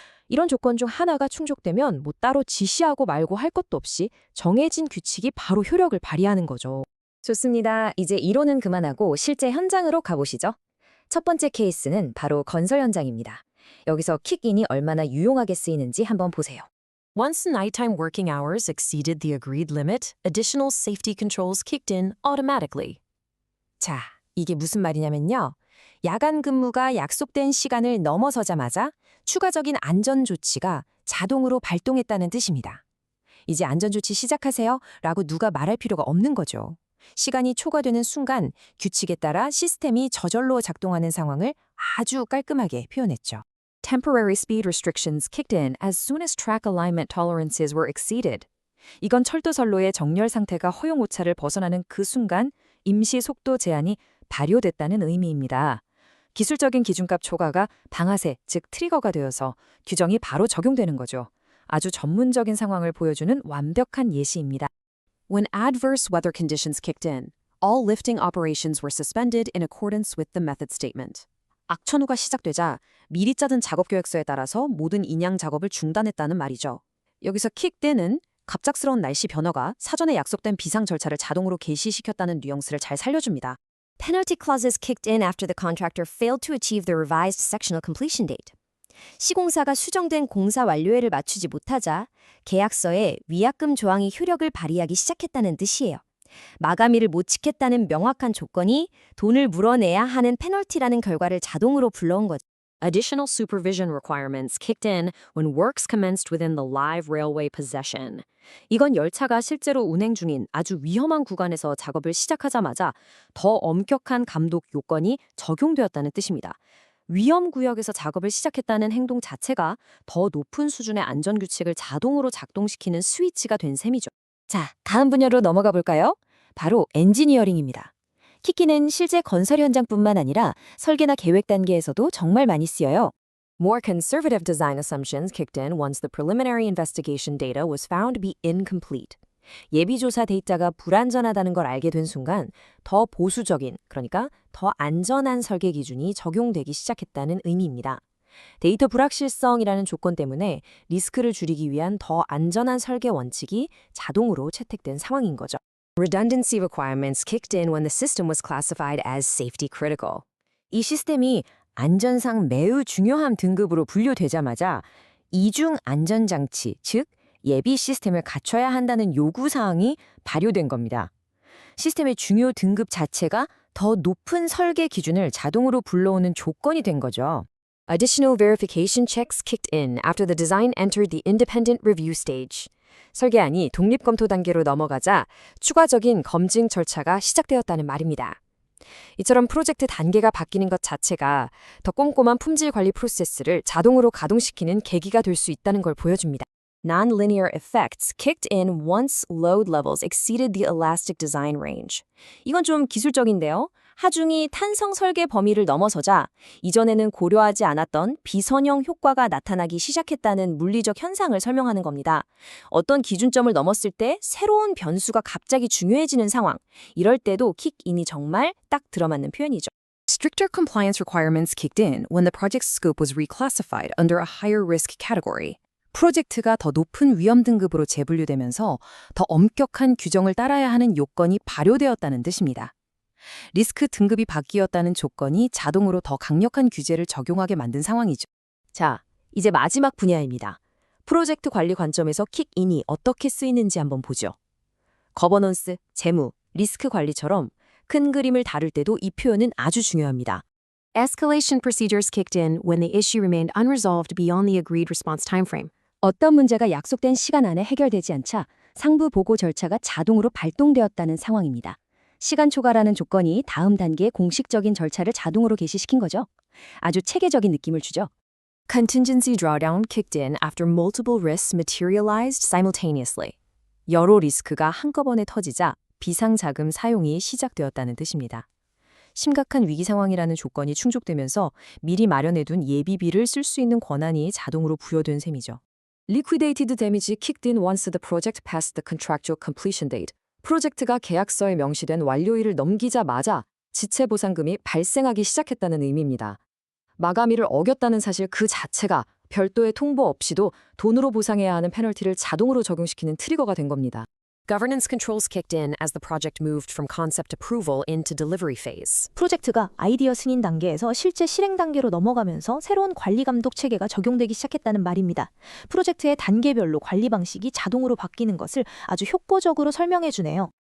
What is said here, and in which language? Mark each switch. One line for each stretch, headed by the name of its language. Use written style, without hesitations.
Korean: 이런 조건 중 하나가 충족되면 따로 지시하고 말고 할 것도 없이 정해진 규칙이 바로 효력을 발휘하는 거죠. 좋습니다. 이제 이론은 그만하고 실제 현장으로 가보시죠. 첫 번째 케이스는 바로 건설 현장입니다. 여기서 킥인이 얼마나 유용하게 쓰이는지 한번 보세요.
English: Once the nighttime working hours exceeded the agreed limit, additional safety controls kicked in automatically.
Korean: 자, 이게 무슨 말이냐면요. 야간 근무가 약속된 시간을 넘어서자마자 추가적인 안전 조치가 자동으로 발동했다는 뜻입니다. 이제 안전 조치 시작하세요 라고 누가 말할 필요가 없는 거죠. 시간이 초과되는 순간 규칙에 따라 시스템이 저절로 작동하는 상황을 아주 깔끔하게 표현했죠.
English: Temporary speed restrictions kicked in as soon as track alignment tolerances were exceeded.
Korean: 이건 철도선로의 정렬 상태가 허용 오차를 벗어나는 그 순간 임시 속도 제한이 발효됐다는 의미입니다. 기술적인 기준값 초과가 방아쇠, 즉 트리거가 되어서 규정이 바로 적용되는 거죠. 아주 전문적인 상황을 보여주는 완벽한 예시입니다.
English: When adverse weather conditions kicked in, all lifting operations were suspended in accordance with the method statement.
Korean: 악천후가 시작되자 미리 짜둔 작업 계획서에 따라서 모든 인양 작업을 중단했다는 말이죠. 여기서 kicked는 갑작스러운 날씨 변화가 사전에 약속된 비상 절차를 자동으로 개시시켰다는 뉘앙스를 잘 살려줍니다.
English: Penalty clauses kicked in after the contractor failed to achieve the revised sectional completion date.
Korean: 시공사가 수정된 공사 완료일을 맞추지 못하자 계약서에 위약금 조항이 효력을 발휘하기 시작했다는 뜻이에요. 마감일을 못 지켰다는 명확한 조건이 돈을 물어내야 하는 페널티라는 결과를 자동으로 불러온 거죠.
English: Additional supervision requirements kicked in when works commenced within the live railway possession.
Korean: 이건 열차가 실제로 운행 중인 아주 위험한 구간에서 작업을 시작하자마자 더 엄격한 감독 요건이 적용되었다는 뜻입니다. 위험 구역에서 작업을 시작했다는 행동 자체가 더 높은 수준의 안전규칙을 자동으로 작동시키는 스위치가 된 셈이죠. 자, 다음 분야로 넘어가 볼까요? 바로 엔지니어링입니다. 킥인은 실제 건설 현장뿐만 아니라 설계나 계획 단계에서도 정말 많이 쓰여요.
English: More conservative design assumptions kicked in once the preliminary investigation data was found to be incomplete.
Korean: 예비조사 데이터가 불안전하다는 걸 알게 된 순간 더 보수적인, 그러니까 더 안전한 설계 기준이 적용되기 시작했다는 의미입니다. 데이터 불확실성이라는 조건 때문에 리스크를 줄이기 위한 더 안전한 설계 원칙이 자동으로 채택된 상황인 거죠.
English: Redundancy requirements kicked in when the system was classified as safety critical.
Korean: 이 시스템이 안전상 매우 중요한 등급으로 분류되자마자 이중 안전장치, 즉 예비 시스템을 갖춰야 한다는 요구사항이 발효된 겁니다. 시스템의 중요 등급 자체가 더 높은 설계 기준을 자동으로 불러오는 조건이 된 거죠.
English: Additional verification checks kicked in after the design entered the independent review stage.
Korean: 설계안이 독립검토 단계로 넘어가자 추가적인 검증 절차가 시작되었다는 말입니다. 이처럼 프로젝트 단계가 바뀌는 것 자체가 더 꼼꼼한 품질 관리 프로세스를 자동으로 가동시키는 계기가 될 수 있다는 걸 보여줍니다.
English: Non-linear effects kicked in once load levels exceeded the elastic design range.
Korean: 이건 좀 기술적인데요. 하중이 탄성 설계 범위를 넘어서자 이전에는 고려하지 않았던 비선형 효과가 나타나기 시작했다는 물리적 현상을 설명하는 겁니다. 어떤 기준점을 넘었을 때 새로운 변수가 갑자기 중요해지는 상황. 이럴 때도 킥인이 정말 딱 들어맞는 표현이죠.
English: Stricter compliance requirements kicked in when the project's scope was reclassified under a higher risk category.
Korean: 프로젝트가 더 높은 위험 등급으로 재분류되면서 더 엄격한 규정을 따라야 하는 요건이 발효되었다는 뜻입니다. 리스크 등급이 바뀌었다는 조건이 자동으로 더 강력한 규제를 적용하게 만든 상황이죠. 자, 이제 마지막 분야입니다. 프로젝트 관리 관점에서 킥인이 어떻게 쓰이는지 한번 보죠. 거버넌스, 재무, 리스크 관리처럼 큰 그림을 다룰 때도 이 표현은 아주 중요합니다.
English: Escalation procedures kicked in when the issue remained unresolved beyond the agreed response timeframe.
Korean: 어떤 문제가 약속된 시간 안에 해결되지 않자 상부 보고 절차가 자동으로 발동되었다는 상황입니다. 시간 초과라는 조건이 다음 단계의 공식적인 절차를 자동으로 개시시킨 거죠. 아주 체계적인 느낌을 주죠.
English: Contingency drawdown kicked in after multiple risks materialized simultaneously.
Korean: 여러 리스크가 한꺼번에 터지자 비상자금 사용이 시작되었다는 뜻입니다. 심각한 위기 상황이라는 조건이 충족되면서 미리 마련해둔 예비비를 쓸 수 있는 권한이 자동으로 부여된 셈이죠.
English: Liquidated damage kicked in once the project passed the contractual completion date.
Korean: 프로젝트가 계약서에 명시된 완료일을 넘기자마자 지체 보상금이 발생하기 시작했다는 의미입니다. 마감일을 어겼다는 사실 그 자체가 별도의 통보 없이도 돈으로 보상해야 하는 페널티를 자동으로 적용시키는 트리거가 된 겁니다.
English: Governance controls kicked in as the project moved from concept approval into delivery phase.
Korean: 프로젝트가 아이디어 승인 단계에서 실제 실행 단계로 넘어가면서 새로운 관리 감독 체계가 적용되기 시작했다는 말입니다. 프로젝트의 단계별로 관리 방식이 자동으로 바뀌는 것을 아주 효과적으로 설명해 주네요.